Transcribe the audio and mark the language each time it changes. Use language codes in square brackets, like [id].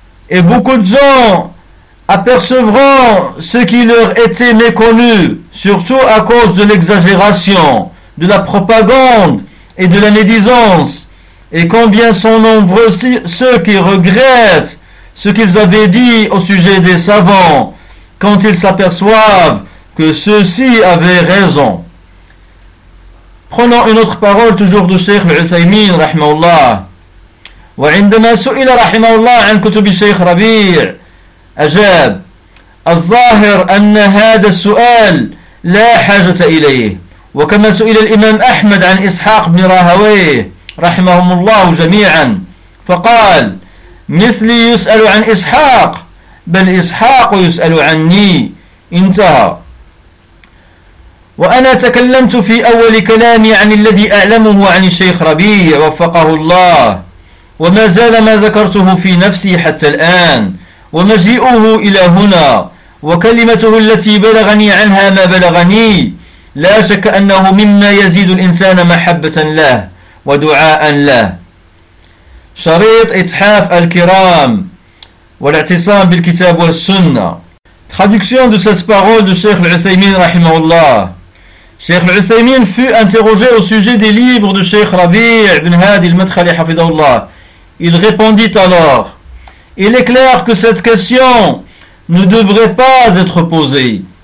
[fr] et beaucoup de gens apercevront ce qui leur était méconnu, surtout à cause de l'exagération, de la propagande et de la médisance, et combien sont nombreux ceux qui regrettent ce qu'ils avaient dit au sujet des savants quand ils s'aperçoivent que ceux-ci avaient raison. Prenons une autre parole toujours de Cheikh Al-Uthaymin, [ar] rahimahullah. وعندما سئل رحمه الله عن كتب الشيخ ربيع أجاب الظاهر أن هذا السؤال لا حاجة إليه وكما سئل الإمام أحمد عن إسحاق بن راهويه رحمهم الله جميعا فقال مثلي يسأل عن إسحاق بل إسحاق يسأل عني انتهى وأنا تكلمت في أول كلامي عن الذي أعلمه عن الشيخ ربيع وفقه الله وما زال ما ذكرته في نفسي حتى الآن ومجيئه إلى هنا وكلمته التي بلغني عنها ما بلغني لا شك أنه مما يزيد الإنسان محبة له ودعاء له. شريط إتحاف الكرام والاعتصام بالكتاب والسنة. [fr] Traduction de cette parole de Cheikh Al-Uthaymin [ar] رحمه الله. [fr] Cheikh Al-Uthaymin fut interrogé au sujet des livres de Cheikh Rabi' ibn Hadi al-Madkhali [ar] حفظه الله. [fr] Il répondit alors, il est clair que cette question ne devrait pas être posée.